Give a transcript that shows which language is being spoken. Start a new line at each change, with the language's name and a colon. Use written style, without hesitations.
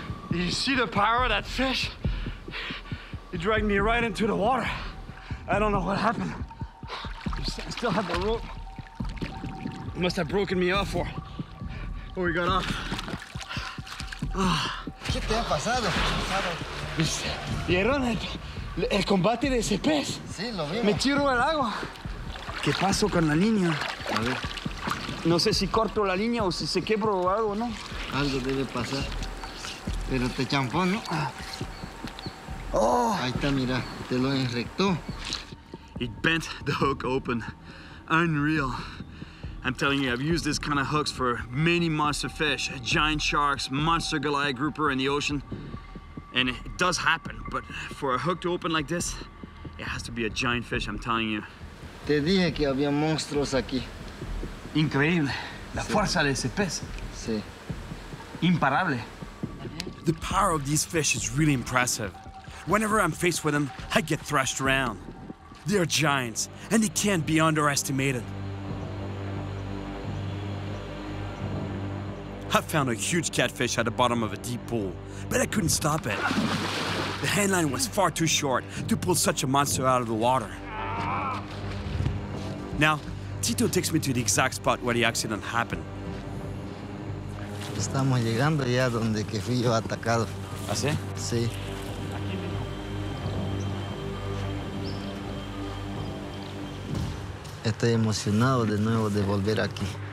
English: Did you see the power of that fish? It dragged me right into the water. I don't know what happened. I still have the rope. It must have broken me off or we got off.
Spanish: ¿Qué te ha pasado? ¿Vieron el combate de ese pez? Sí, lo vimos. Me tiró al agua. ¿Qué pasó con la línea? A ver, No sé si corto la línea o si se quebra o algo, ¿no? algo debe pasar. Pero te champó, ¿no? Oh! Ahí está, mira, te lo enrectó.
English: It bent the hook open. Unreal. I'm telling you, I've used this kind of hooks for many monster fish, giant sharks, monster Goliath grouper in the ocean. And it does happen, but for a hook to open like this, it has to be a giant fish, I'm telling you.
Spanish: Te dije que había monstruos aquí. Increíble. La fuerza de ese pez. Sí. Imparable.
English: The power of these fish is really impressive. Whenever I'm faced with them, I get thrashed around. They're giants, and they can't be underestimated. I found a huge catfish at the bottom of a deep pool, but I couldn't stop it. The handline was far too short to pull such a monster out of the water. Now, Tito takes me to the exact spot where the accident happened.
Spanish: Estamos llegando ya donde que fui yo atacado. ¿Ah, sí? Sí. Estoy emocionado de nuevo de volver aquí.